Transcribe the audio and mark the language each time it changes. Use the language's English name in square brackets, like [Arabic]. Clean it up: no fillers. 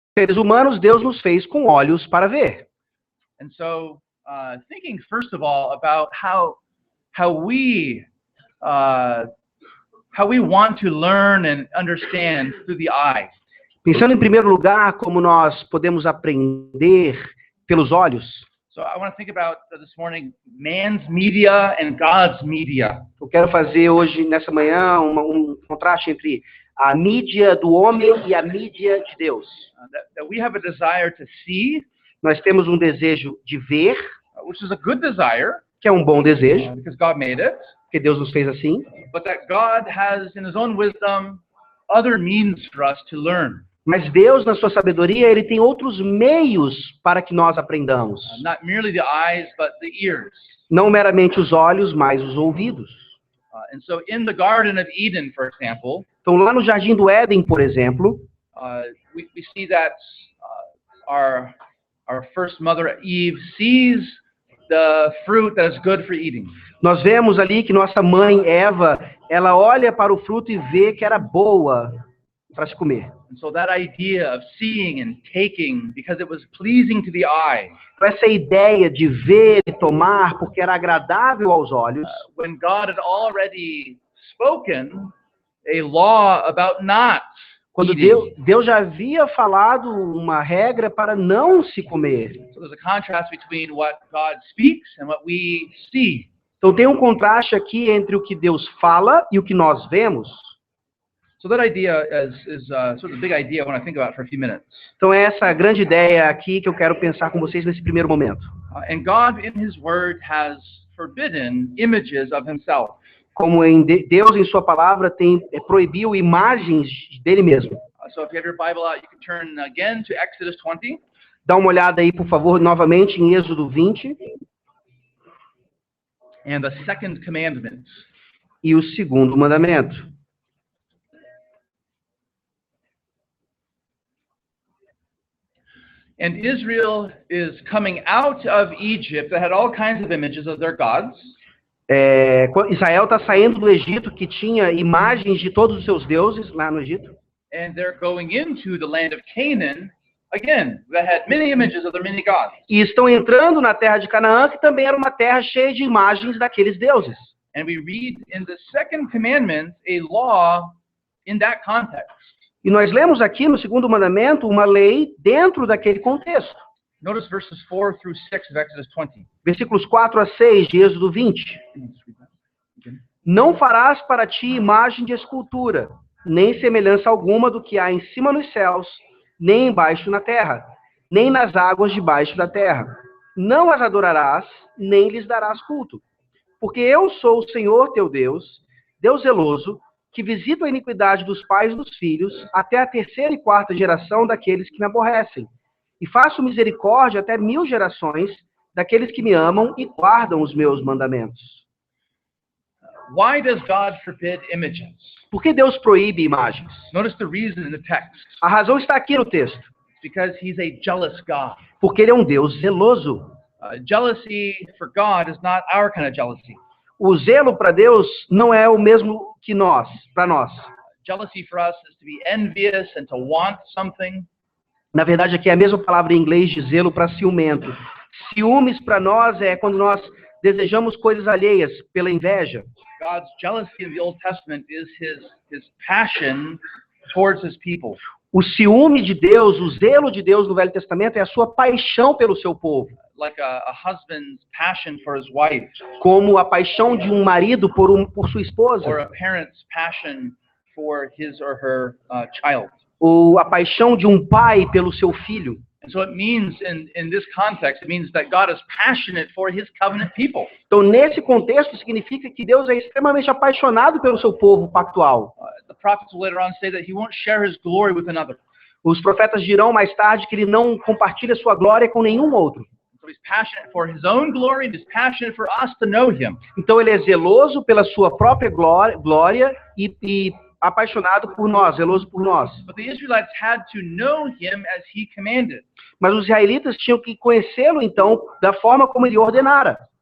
[Portuguese] Seres humanos, Deus nos fez com olhos para ver. [English] And so, thinking first of all about how we want to learn and understand through the eyes. [Portuguese] Pensando em primeiro lugar como nós podemos aprender pelos olhos. [English] So I want to think about this morning man's media and God's media. [Portuguese] Eu quero fazer hoje, nessa manhã, um contraste entre a mídia do homem e a mídia de Deus. [English] That we have a desire to see. [Portuguese] Nós temos um desejo de ver, [English] which is a good desire, [Portuguese] que é um bom desejo, [English] because God made it. [Portuguese] Porque Deus nos fez assim. [English] But that God has, in His own wisdom, other means for us to learn. [Portuguese] Mas Deus, na sua sabedoria, Ele tem outros meios para que nós aprendamos. [English] Not merely the eyes, but the ears. [Portuguese] Não meramente os olhos, mas os ouvidos. [English] And so, in the Garden of Eden, for example, [Portuguese] então lá no Jardim do Éden, por exemplo, [English] we see that our first mother Eve sees the fruit that is good for eating. [Portuguese] Nós vemos ali que nossa mãe Eva, ela olha para o fruto e vê que era boa para se comer. [English] And so that idea of seeing and taking because it was pleasing to the eye. [Portuguese] Essa ideia de ver e tomar porque era agradável aos olhos. [English] When God had already spoken a law about not [Portuguese] quando Deus já havia falado uma regra para não se comer. [English] So there's a contrast between what God speaks and what we see. [Portuguese] Então tem um contraste aqui entre o que Deus fala e o que nós vemos. [English] So that idea is sort of the big idea I want to think about for a few minutes. [Portuguese] Então é essa grande ideia aqui que eu quero pensar com vocês nesse primeiro momento. [English] And God in His Word has forbidden images of Himself. [Portuguese] Como Deus em sua palavra proibiu imagens dele mesmo. [English] So if you have your Bible out, you can turn again to Exodus 20. [Portuguese] Dá uma olhada aí, por favor, novamente em Êxodo 20. [English] And the second commandment. [Portuguese] E o segundo mandamento. [English] And Israel is coming out of Egypt that had all kinds of images of their gods. [Portuguese] Israel está saindo do Egito, que tinha imagens de todos os seus deuses lá no Egito. [English] And they're going into the land of Canaan, again, that had many images of their many gods. [Portuguese] E estão entrando na terra de Canaã, que também era uma terra cheia de imagens daqueles deuses. [English] And we read in the second commandment a law in that context. [Portuguese] E nós lemos aqui no segundo mandamento uma lei dentro daquele contexto. [English] Notice verses 4 through 6 of Exodus 20. [Portuguese] Versículos 4 a 6 de Êxodo 20. Não farás para ti imagem de escultura, nem semelhança alguma do que há em cima nos céus, nem embaixo na terra, nem nas águas debaixo da terra. Não as adorarás, nem lhes darás culto. Porque eu sou o Senhor teu Deus, Deus zeloso, que visita a iniquidade dos pais e dos filhos, até a terceira e quarta geração daqueles que me aborrecem. E faço misericórdia até 1000 gerações daqueles que me amam e guardam os meus mandamentos. [English] Why does God forbid images? [Portuguese] Por que Deus proíbe imagens? [English] Notice the reason in the text. [Portuguese] A razão está aqui no texto. [English] Because He's a jealous God. [Portuguese] Porque Ele é um Deus zeloso. [English] Jealousy for God is not our kind of jealousy. [Portuguese] O zelo para Deus não é o mesmo que para nós. [English] Jealousy for us is to be envious and to want something. [Portuguese] Na verdade, aqui é a mesma palavra em inglês de zelo para ciumento. Ciúmes para nós é quando nós desejamos coisas alheias pela inveja. [English] God's jealousy in the Old Testament is his passion towards His people. [Portuguese] O ciúme de Deus, o zelo de Deus no Velho Testamento é a sua paixão pelo seu povo. [English] Like a husband's passion for his wife. [Portuguese] Como a paixão de um marido por sua esposa. [English] Or a parent's passion for his or her child. [Portuguese] Ou a paixão de um pai pelo seu filho. [English] And so it means, in this context, it means that God is passionate for His covenant people. [Portuguese] Então, nesse contexto, significa que Deus é extremamente apaixonado pelo seu povo pactual. [English] The prophets will later on say that He won't share His glory with another. [Portuguese] Os profetas dirão mais tarde que Ele não compartilha sua glória com nenhum outro. [English] So He's passionate for His own glory, and He's passionate for us to know Him. [Portuguese] Então, Ele é zeloso pela sua própria glória e apaixonado por nós, zeloso por nós. [English] But the Israelites had to know Him as He commanded. [Portuguese] Mas os israelitas tinham que conhecê-lo então da forma como ele ordenara.